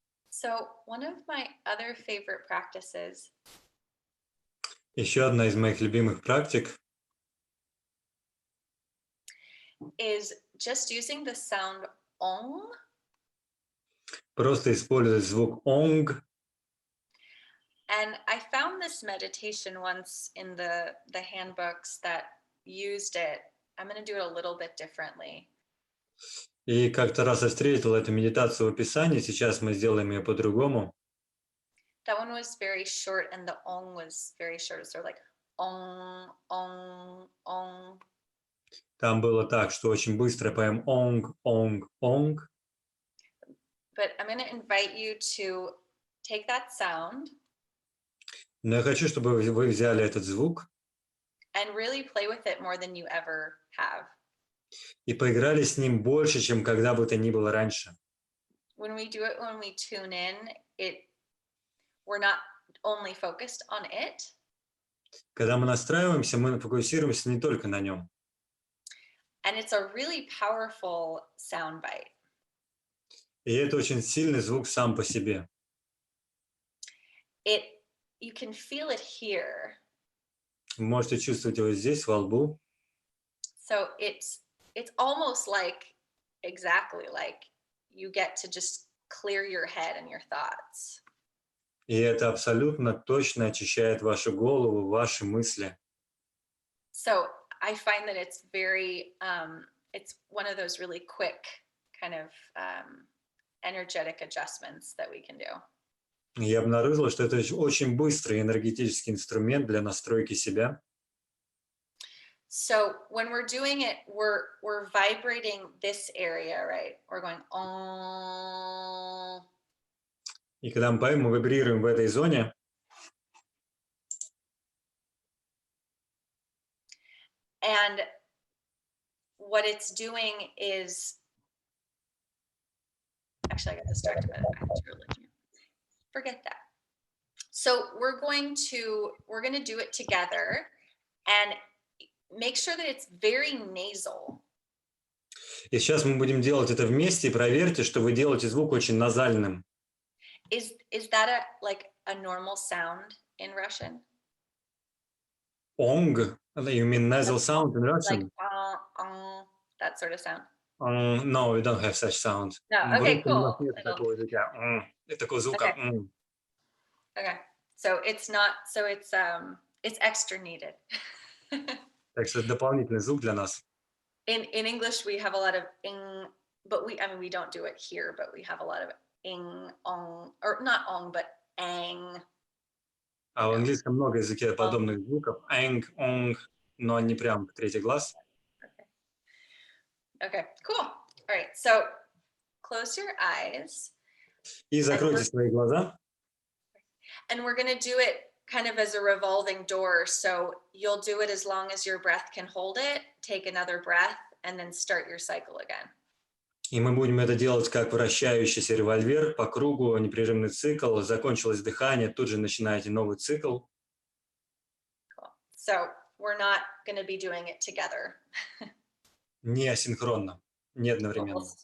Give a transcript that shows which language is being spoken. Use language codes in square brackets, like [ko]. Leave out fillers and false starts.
[en] So one of my other favorite practices [ru] Еще одна из моих любимых практик [en] is just using the sound ong [ru] просто использовать звук онг. [en] And I found this meditation once in the handbooks that used it. I'm going to do it a little bit differently. [ru] И как-то раз я встретил эту медитацию в описании, сейчас мы сделаем ее по-другому. [en] That one was very short and the ong was very short. It's sort of like ong, ong, ong. [ru] Там было так, что очень быстро поем онг, онг, онг. [en] But I'm going to invite you to take that sound [ru] Но я хочу, чтобы вы взяли этот звук [en] and really play with it more than you ever have. [ru] и поиграли с ним больше, чем когда бы то ни было раньше. [en] When we do it, when we tune in, we're not only focused on it. [ru] Когда мы настраиваемся, мы фокусируемся не только на нем. [en] And it's a really powerful sound bite. [ru] И это очень сильный звук сам по себе. [en] You can feel it here. [ru] Вы можете чувствовать его здесь, во лбу. [en] So it's almost like, exactly like you get to just clear your head and your thoughts. [ru] И это абсолютно точно очищает вашу голову, ваши мысли. [en] So I find that it's very, it's one of those really quick kind of energetic adjustments that we can do. [ru] Я обнаружила, что это очень быстрый энергетический инструмент для настройки себя. [en] So when we're doing it, we're vibrating this area, right? We're going oh. [ru] И когда мы поем, мы вибрируем в этой зоне. [en] And what it's doing is, actually, I got distracted by the fact that you're looking. Forget that. So we're going to do it together and make sure that it's very nasal. [ru] И сейчас мы будем делать это вместе, и проверьте, что вы делаете звук очень назальным. [en] Is that like a normal sound in Russian? Ong, you mean nasal sound in Russian? Like that sort of sound. No, we don't have such sound. No, okay, cool. [ru] Такого звука. [en] Okay, so it's not, so it's extra needed. [ru] Так что это дополнительный звук для нас. [en] In English, we have a lot of ing, but we don't do it here, but we have a lot of ing, ong, or not ong, but ang. [ru] А в английском много языке подобных звуков. Ang, ong, но не прям третий глаз. [en] Okay, cool. All right, so close your eyes. [ru] И закройте свои глаза. [en] And we're going to do it kind of as a revolving door. So you'll do it as long as your breath can hold it, take another breath, and then start your cycle again. [ru] И мы будем это делать как вращающийся револьвер по кругу, непрерывный цикл. Закончилось дыхание, тут же начинаете новый цикл. [en] Cool. So we're not going to be doing it together. [ru] Не асинхронно, не одновременно.